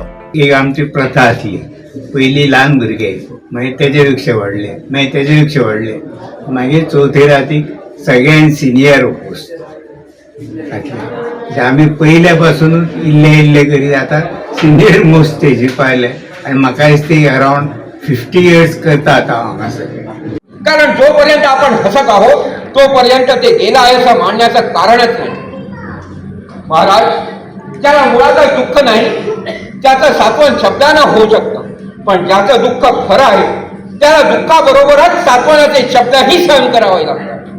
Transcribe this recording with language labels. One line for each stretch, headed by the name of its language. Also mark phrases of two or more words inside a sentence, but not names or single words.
Konkani: एक आमची प्रथा आसली, पयलीं ल्हान भुरगे, मागीर तेजे पेक्षा व्हडले, मागीर तेजे पेक्षा व्हडले, मागीर चवथे रातीक सगळ्यान
English: senior post
Konkani: आसले. आमी पयल्या पासूनच इल्ले करीत आतां
English: senior most
Konkani: स्टेजीर पावले आनी म्हाका दिसता
English: around 50 years
Konkani: करता आतां हांगासर.
Marathi: कारण जोपर्यंत आपण हसत आहोत तोपर्यंत ते गेला आहे असं मानण्याचं कारणच नाही. महाराज, ज्याला मुळातच दुःख नाही त्याचं सात्वन शब्दानं होऊ शकतं, पण ज्याचं दुःख खरं आहे त्याला दुःखाबरोबरच सात्वनाचे शब्दही सहन करावे लागतात.